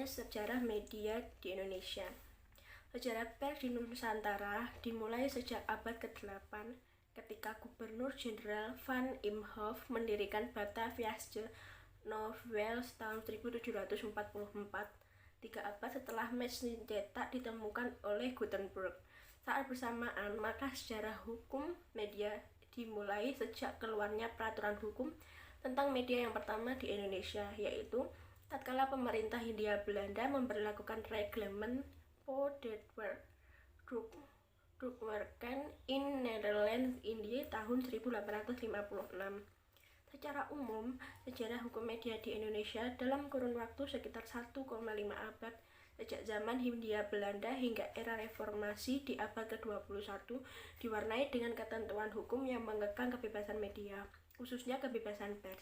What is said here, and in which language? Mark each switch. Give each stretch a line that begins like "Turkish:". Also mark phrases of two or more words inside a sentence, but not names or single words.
Indonesian: Sejarah media di Indonesia. Sejarah pers di Nusantara dimulai sejak abad ke-8 ketika Gubernur Jenderal Van Imhoff mendirikan Bataviasche Novels tahun 1744, 3 abad setelah mesin cetak ditemukan oleh Gutenberg. Saat bersamaan, maka sejarah hukum media dimulai sejak keluarnya peraturan hukum tentang media yang pertama di Indonesia, yaitu tatkala pemerintah Hindia Belanda memberlakukan Reglement voor het drukwerken in Nederland Indië tahun 1856. Secara umum, sejarah hukum media di Indonesia dalam kurun waktu sekitar 1,5 abad sejak zaman Hindia Belanda hingga era reformasi di abad ke-21 diwarnai dengan ketentuan hukum yang mengekang kebebasan media, khususnya kebebasan pers.